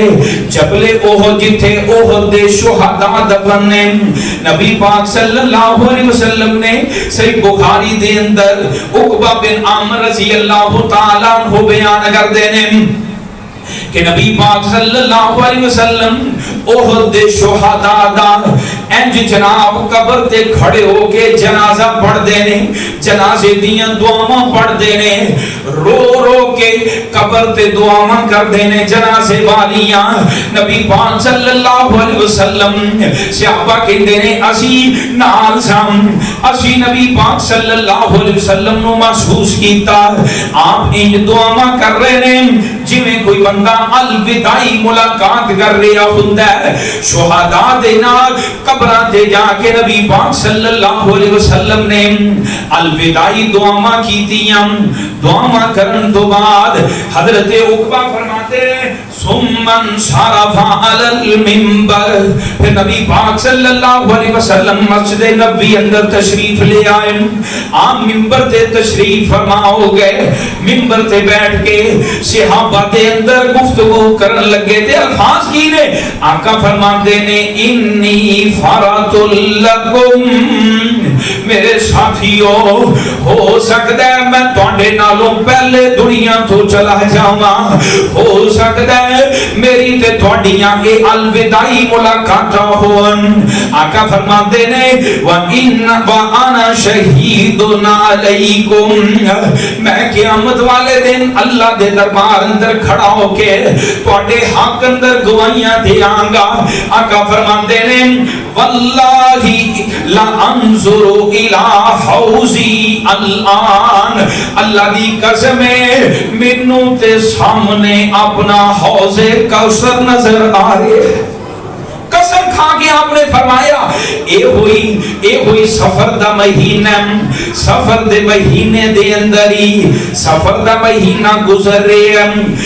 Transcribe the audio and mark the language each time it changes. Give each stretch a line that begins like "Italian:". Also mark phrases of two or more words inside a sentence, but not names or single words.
Punjabi: جبل احد جتھے احد دے شہداء دفن نے نبی پاک
Arabic: صلی اللہ علیہ وسلم
Punjabi: نے صحیح بخاری دے اندر عقبہ بن عامر
Arabic: رضی اللہ تعالیٰ عنہ
Punjabi: بیان کر دینے کہ نبی پاک
Arabic: صلی اللہ علیہ وسلم
Punjabi: احد دے شہداء دا انج جناب قبر تے کھڑے ہو کے جنازہ پڑھ دینے، جنازے دیاں دعاواں پڑھ دینے، رو رو کے قبر تے دعاواں کر دینے جنازے والیاں. نبی پاک
Arabic: صلی اللہ علیہ وسلم
Punjabi: صحابہ کہندے نے اسی نال سام، اسی نبی پاک
Arabic: صلی اللہ علیہ وسلم
Punjabi: نو محسوس کیتا آپ انج دعاواں کر رہے نے جویں کوئی بندہ الوداعی ملاقات کر رہا ہوندا ہے. شہداء دے نال قبراں تے جا کے نبی پاک
Arabic: صلی اللہ علیہ وسلم
Punjabi: نے الوداعی دعاواں کیتیاں. دعاواں کرن تو بعد حضرت عقبہ فرماتے
Arabic: ثم انصرف علی المنبر.
Punjabi: پھر نبی پاک
Arabic: صلی اللہ علیہ وسلم
Punjabi: مسجد نبوی اندر تشریف لے آئے. آپ منبر تے تشریف فرما ہو گئے. منبر تے بیٹھ کے صحابہ دے اندر گفتگو کرن لگے تھے. الفاظ کی نے آقا فرماتے نے
Arabic: انی فرات لکم،
Punjabi: میرے ساتھیو ہو سکتا ہے میں تواڈے نالوں پہلے دنیا تو چلا جاواں، ہو سکتا ہے میری تے تواڈیاں اے الوداعی ملاقاتاں ہون. آقا فرماتے نے
Arabic: وَأَنَا شَهِيدٌ عَلَيْكُمْ،
Punjabi: میں قیامت والے دن اللہ دے دربار اندر کھڑا ہو کے تواڈے حق اندر گواہیاں دیاں گا. آقا فرماتے نے
Arabic: واللہ لا انظر الى حوضی الان،
Punjabi: اللہ دی قسم ہے مینوں تے سامنے اپنا حوض کوثر نظر آ رہے. قسم کھا کے آپ نے فرمایا اے ہوئی سفر دا مہینہ. سفر دے مہینے دے اندر ہی سفر دا مہینہ گزر رہے ہیں.